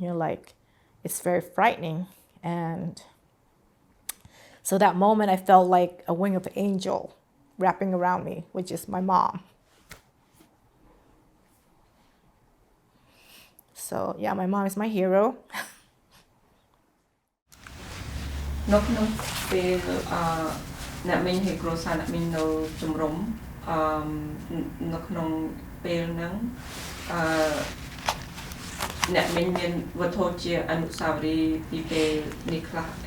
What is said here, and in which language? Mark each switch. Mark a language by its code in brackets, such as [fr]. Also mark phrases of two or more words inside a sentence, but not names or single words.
[en] Like, it's very frightening. And so that moment, I felt like a wing of an angel wrapping around me, which is my mom. So yeah, my mom is my hero. [km] នៅក្នុងពេលអ្នកមីងហើយគ្រួសារអ្នកមីងនៅជំរំនៅក្នុងពេលហ្នឹងអ្នកមិញមានវត្ថុជាអនុស្សាវរីយ៍ពីពេលនេះខ្លះអី